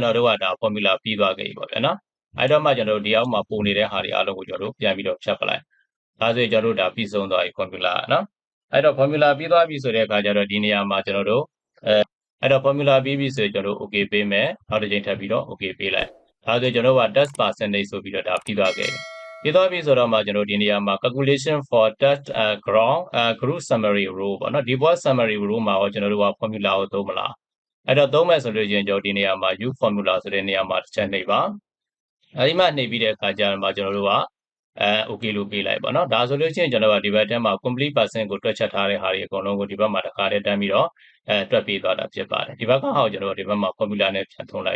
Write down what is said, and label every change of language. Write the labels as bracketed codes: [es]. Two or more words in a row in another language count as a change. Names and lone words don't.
[my] တော်တို့ကဒါ formula ပြီးသွားကြပြီပေါ့ဗျာနော်အဲ့တော့မှကျွန်တော်တို့ဒီအောက်မှာပုံနေတဲ့ဟာတွေအားလုံးကိုကျွန်တော်တို့ပြန်ပြီးတော့ဖြတ်ပလိုက်ဒါဆိုရင်ကျွန်တော်တို့ဒါပြီးဆုံးသွားပြီ formula နော်အဲ့တော့ formula ပြီးသွားပြီဆိုတဲ့အခါကျတော့ဒီနေရာမှာကျွန်တော်တို့အဲ့တော့ formula ပြီးပြီဆိုရင်ကျွန်တော်တို့ okay ပေးမယ်နောက်တစ်ချိန်ထပ်ပြီးတော့ okay ပေးလိုက်ဒါဆိုရင်ကျွန်တော်တို့က [en] test percentage [my] ဆိုပြီးတော့ဒါပြီးသွားခဲ့ပြီပြီးသွားပြီဆိုတော့မှကျွန်တော်ဒီနေရာမှာ [en] calculation for test ground group summary row [my] ပေါ့နော်ဒီဘော [en] summary row [my] မှာရောကျွန်တော်တို့က formula ကိုသုံးမလားအဲ့တော့သုံးမယ်ဆိုလို့ရှိရင်ကျွန်တော်ဒီနေရာမှာ [en] use formula [my] ဆိုတဲ့နေရာမှာတစ်ချက်နှိပ်ပါအဲဒီမှာနှိပ်ပြီးတဲ့အခါကျတော့ကျွန်တော်တို့က okay လို့ပေးလိုက်ပါတော့ဒါဆိုလို့ရှိရင်ကျွန်တော်ကဒီဘက်ထဲမှာ [en] complete percent [my] ကိုတွက်ချက်ထားတဲ့ဟာတွေအကုန်လုံးကိုဒီဘက်မှာတစ်ခါတည်းတန်းပြီးတော့တွက်ပေးသွားတာဖြစ်ပါတယ်ဒီဘက်ကဟာကိုကျွန်တော်ဒီဘက်မှာ formula နဲ့ပြန်ထုံးလိုက်